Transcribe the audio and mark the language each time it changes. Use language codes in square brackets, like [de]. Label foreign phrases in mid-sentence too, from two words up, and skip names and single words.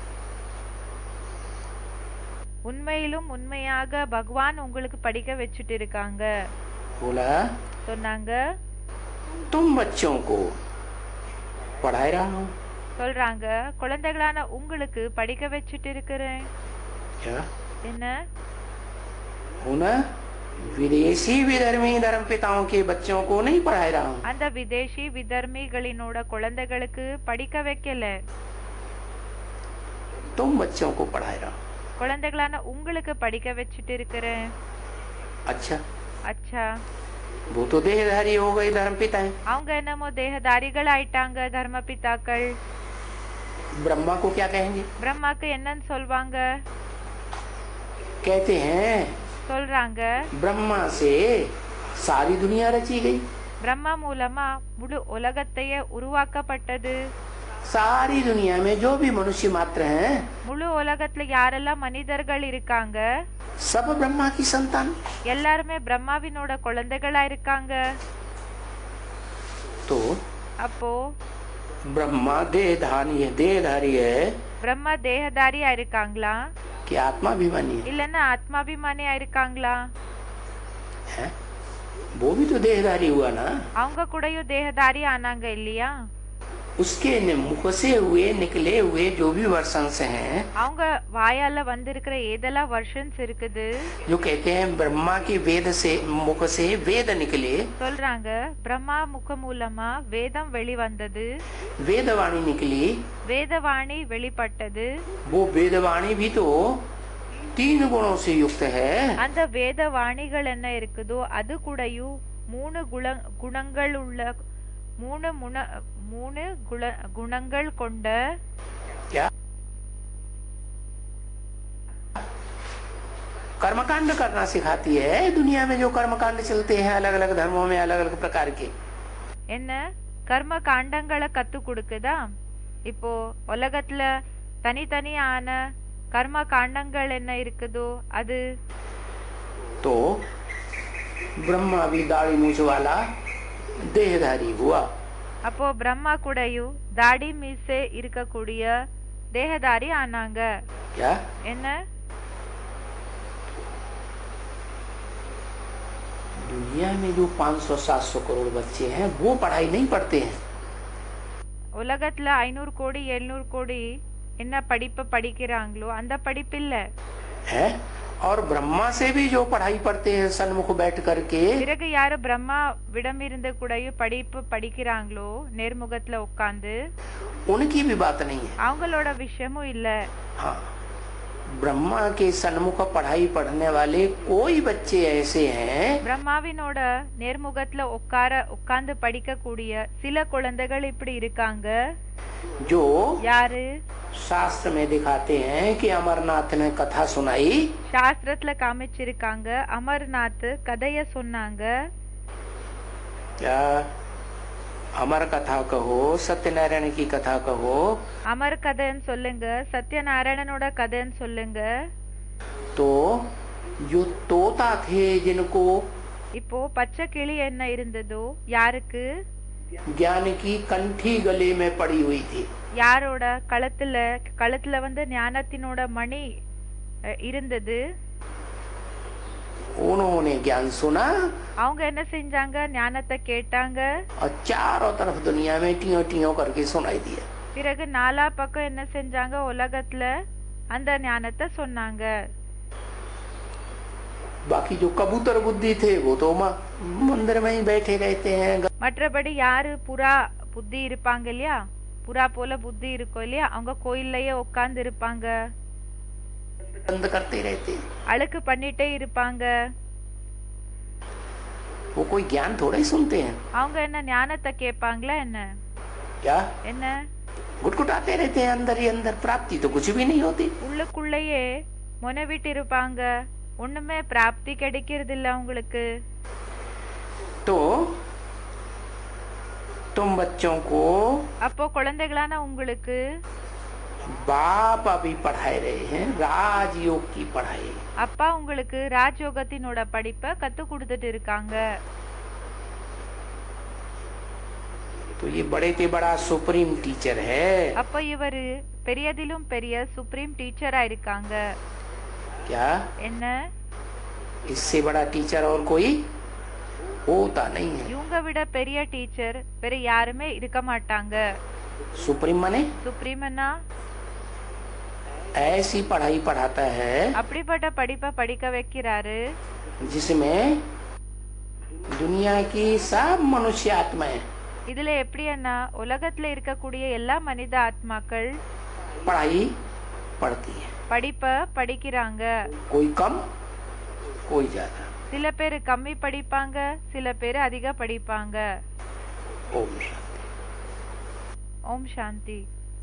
[ta] உண்மையிலும் உண்மையாக பகவான் உங்களுக்கு படிக்க வச்சுட்டு இருக்காங்க। [hi] बोला [ta] சொன்னாங்க, [hi] तुम बच्चों को पढ़ा रहा हूँ। [ta] சொல்றாங்க, குழந்தைகளான உங்களுக்கு படிக்க வச்சுட்டு இருக்கிறேன்। [hi] क्या? [ta] என்ன? [hi] उन विदेशी विधर्मी धर्म पिताओं के बच्चों को नहीं पढ़ा रहा हूँ। [ta] அந்த விதேசி விதர்மிகளினோட குழந்தைகளுக்கு படிக்க வைக்கல, [hi] तुम बच्चों को पढ़ा रहा हूँ। [ta] குழந்தைகளான உங்களுக்கு படிக்க வச்சுட்டு இருக்கிறேன்। [hi] अच्छा, [ta] அச்சா, [hi] वो तो देहधारी हो गए धर्म पिता। [ta] அவங்க என்னமோ தேகதாரிகள் ஆயிட்டாங்க தர்ம பிதாக்கள்। [hi] ब्रह्मा को क्या कहेंगे? [ta] பிரம்மாக்கு என்னன்னு சொல்வாங்க? [hi] कहते हैं [ta] சொல்றாங்க, [hi] ब्रह्मा से सारी दुनिया रची गई। [ta] பிரம்மா மூலமா முழு உலகத்தையே உருவாக்கப்பட்டது। [hi] सारी दुनिया में जो भी मनुष्य मात्र हैं, [ta] முழு உலகத்துல யாரெல்லாம் மனிதர்கள் இருக்காங்க [hi] सब ब्रह्मा की संतान। [ta] எல்லாருமே பிரம்மாவினோட குழந்தைகளா இருக்காங்க। [hi] तो [ta] அப்போ [hi] ब्रह्मा देहधारी है [ta] பிரம்மா தேகதாரியா இருக்காங்களா [hi] कि आत्माभिमानी है? [ta] இல்லன்னா ஆத்மாபிமானியா இருக்காங்களா? [hi] है? वो भी तो देहधारी हुआ ना। [ta] அவங்க கூடயும் தேகதாரி ஆனாங்க இல்லையா? [hi] उसके मुख से हुए निकले हुए जो भी वर्षंस हैं, [ta] அவங்க வாயால வந்திருக்கிற ஏதெல்லாம் वर्षन्स இருக்குது, [hi] जो कहते हैं ब्रह्मा के वेद से मुख से वेद निकले, [ta] சொல்றாங்க பிரம்மா முக மூலமா வேதம் வெளிவந்தது, [hi] वेदवाणी निकली, [ta] வேதவாணி வெளிப்பட்டது. [hi] वो वेदवाणी भी तो 3 गुणों से युक्त है। [ta] அந்த வேதவாணிகள் என்ன இருக்குதோ அது கூடயும் 3 குணங்கள் உள்ள 3 குணங்கள் கொண்ட [hi] क्या कर्मकांड करना सिखाती है। दुनिया में जो कर्मकांड चलते हैं अलग अलग धर्मों में अलग अलग प्रकार के, [ta] என்ன கர்ம காண்டங்களை கத்து கொடுக்குதா? இப்போ உலகத்துல தனித்தனியான கர்ம காண்டங்கள் என்ன இருக்குதோ அது. [hi] तो ब्रह्मा भी दाढ़ी मूछ वाला देहधारी हुआ। [ta] அப்போ பிரம்மா கூடயும் தாடி மீசை இருக்கக்கூடிய தேகதாரி ஆனாங்க. [hi] क्या [ta] என்ன [hi] दुनिया में जो 500-700 करोड़ बच्चे हैं वो पढ़ाई नहीं पढ़ते हैं। [ta] உலகத்துல 500 கோடி 700 கோடி என்ன படிப்பு படிக்கிறாங்களோ அந்த படிப்பு இல்ல [hi] है। और ब्रह्मा से भी जो पढ़ाई पढ़ते हैं सन्मुख बैठ करके, [ta] பிறகு யாரு பிரம்மா விடமிருந்து கூடயும் படிப்பு படிக்கிறாங்களோ நேர்முகத்துல உட்கார்ந்து, [hi] उनकी भी बात नहीं है। [ta] அவங்களோட விஷயமும் இல்ல. [hi] हाँ, ब्रह्मा के सन्मुख पढ़ाई पढ़ने वाले कोई बच्चे ऐसे हैं, [ta] பிரம்மாவினோட நேர்முகத்துல உட்கார்ந்து படிக்க கூடிய சில குழந்தைகள் இப்படி இருக்காங்க. [hi] जो [ta] யாரு? [hi] शास्त्र में दिखाते हैं कि अमरनाथ ने कथा सुनाई, [ta] சாஸ்திரத்துல காமிச்சிருக்காங்க அமர்நாத் கதைய சொன்னாங்க. [hi] क्या अमर कथा कहो, सत्यनारायण की कथा कहो, [ta] அமர் கதைன்னு சொல்லுங்க, சத்யநாராயணனோட கதைன்னு சொல்லுங்க. [hi] तो जो तोता थे जिनको [ta] இப்போ பச்சை கிளி என்ன இருந்ததோ யாருக்கு? [hi] ज्ञान की कंठी गले में पड़ी हुई थी, [ta] யாரோட கழுத்துல வந்து ஞானத்தினோட மணி இருந்தது. [hi] उन्होंने ज्ञान सुना [ta] அவங்க என்ன செஞ்சாங்க? ஞானத்தை கேட்டாங்க. [hi] और चारों तरफ दुनिया में टियो टियो करके सुनाई दिया। [ta] பிறகு நாலா பக்கம் என்ன செஞ்சாங்க? உலகத்துல அந்த ஞானத்தை சொன்னாங்க. [hi] बाकी जो कबूतर बुद्धि थे वो तो मंदिर में ही बैठे रहते हैं। [ta] மற்றபடி யாரு புறா புத்தி இருப்பாங்க இல்லையா, புறா போல புத்தி இருக்கும் இல்லையா, அவங்க கோயில்லயே உட்கார்ந்து இருப்பாங்க, [hi] बंद करते रहते हैं। [ta] அழுக்கு பண்ணிட்டே இருப்பாங்க. [hi] वो कोई ज्ञान थोड़ा ही सुनते हैं। [ta] அவங்க என்ன ஞானத்தை கேட்பாங்களா என்ன? [hi] क्या [ta] என்ன [hi] गुटगुटाते रहते हैं अंदर ही अंदर, प्राप्ति तो कुछ भी नहीं होती। [ta] உள்ளுக்குள்ளேயே முனவிட்டு இருப்பாங்க, ஒண்ணுமே பிராப்தி கிடைக்கிறது இல்ல உங்களுக்கு. [hi] तो तुम बच्चों को [ta] அப்போ குழந்தைகளான உங்களுக்கு [hi] बाप अभी पढ़ाए रहे हैं राजयोग की पढ़ाई। [ta] அப்பா உங்களுக்கு ராஜயோகத்தினோட படிப்பை கத்து கொடுத்துட்டு இருக்காங்க. [hi] तो ये बड़े से बड़ा [en] supreme teacher [hi] है। [ta] அப்ப இவரு பெரியதிலும் பெரிய [en] supreme teacher [ta] இருக்காங்க. [hi] क्या [ta] என்ன [hi] इससे बड़ा टीचर और कोई होता नहीं है। [ta] இவங்க விட பெரிய டீச்சர் வேற யாருமே இருக்க மாட்டாங்க. [hi] सुप्रीम माने [ta] சுப்ரீமனா [hi] ऐसी पढ़ाई पढ़ाता है [ta] அப்படிப்பட்ட படிப்பை படிக்க வைக்கிறாரு [hi] जिसमें दुनिया की सब मनुष्य आत्माएं [ta] இதுல எப்படின்னா உலகத்துல இருக்கக்கூடிய எல்லா மனித ஆத்மாக்கள் [hi] पढ़ाई पढ़ती है। [ta] படிப்பை படிக்கிறாங்க. [hi] कोई कम कोई ज्यादा। [ta] சில பேர் கம்மி படிப்பாங்க, சில பேர் அதிக படிப்பாங்க. [hi] ओम शांति। [ta] ஓம் சாந்தி.